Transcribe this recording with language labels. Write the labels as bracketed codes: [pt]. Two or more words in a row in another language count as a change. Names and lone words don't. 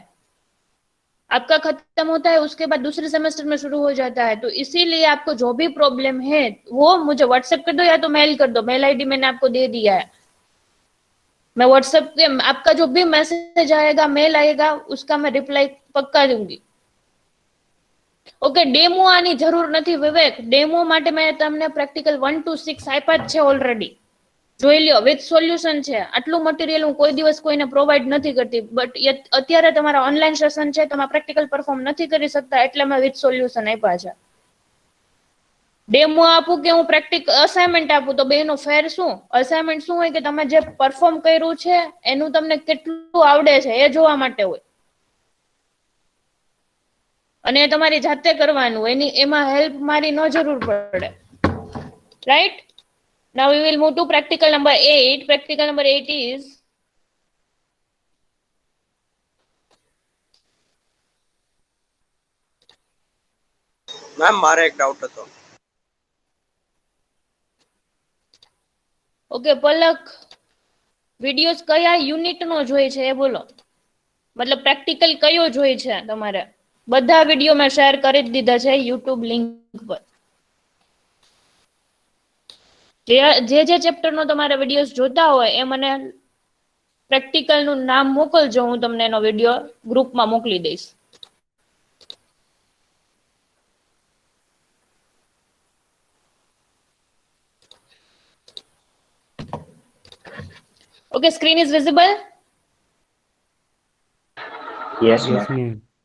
[hi] आपका खत्म होता है उसके बाद दूसरे सेमेस्टर में शुरू हो जाता है. तो इसीलिए आपको जो भी प्रॉब्लम है वो मुझे व्हाट्सएप कर दो या तो मेल कर दो. [en] mail ID [hi] मैंने आपको दे दिया है. मैं व्हाट्सएप पे आपका जो भी मैसेज आएगा, मेल आएगा, उसका मैं रिप्लाई पक्का दूंगी. [en] okay, demo [gu] આની જરૂર નથી વિવેક. ડેમો માટે મેં તમને પ્રેક્ટિકલ 1 to 6 આપ્યા જ છે ઓલરેડી. જોઈ લ્યો [en] with solution [gu] છે. આટલું મટીરિયલ હું કોઈ દિવસ કોઈને પ્રોવાઈડ નથી કરતી, બટ અત્યારે તમારા [en] online session [gu] છે, તમે [en] practical perform [gu] નથી કરી શકતા એટલે મેં [en] with solution [gu] આપ્યા છે. ડેમો આપું કે હું [en] practical assignment [gu] આપું તો બેનો ફેર શું? અસાઇનમેન્ટ શું હોય કે તમે જે પરફોર્મ કર્યું છે એનું તમને કેટલું આવડે છે એ જોવા માટે હોય, અને તમારી જાતે કરવાનું, એની એમાં હેલ્પ મારી ન જરૂર પડે. રાઈટ? [en] Now we will move to practical number 8. Practical number 8 is [gu] મેમ મારે એક ડાઉટ હતો. ઓકે પલક, વિડિયોઝ કયા યુનિટ નો જોઈ છે એ બોલો. મતલબ પ્રેક્ટિકલ કયો જોઈ છે તમારે? બધા વિડિયો મેં શેર કરી દીધા છે યુટ્યુબ લિંક પર. જે ચેપ્ટર નો તમારે વિડિયોઝ જોતા હોય એ મને પ્રેક્ટિકલ નું નામ મોકલજો, હું તમને એનો વિડિયો ગ્રુપમાં મોકલી દઈશ. [en] Okay, screen is visible? Yes, Yes, ma'am. ma'am.